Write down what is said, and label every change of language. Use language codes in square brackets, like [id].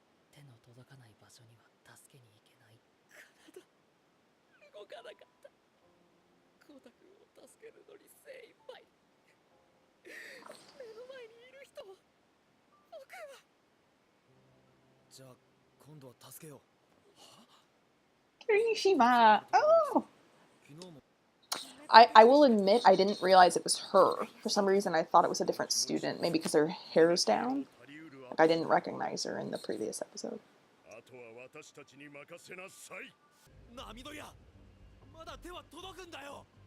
[ja] 手の届かない場所には助けに行けない。体動かなかった。コウタ君を助けるのに精一杯。目の前にいる人を僕は。じゃあ今度は助けよう。 [en] Kirishima. Oh! [ja] 昨日も [en] I will admit I didn't realize it was her. For some reason I thought it was a different student, maybe because her hair's down. Like I didn't recognize her in the previous episode. [ja] あとは私たちに任せなさい。ナミドヤ、まだ手は届くんだよ。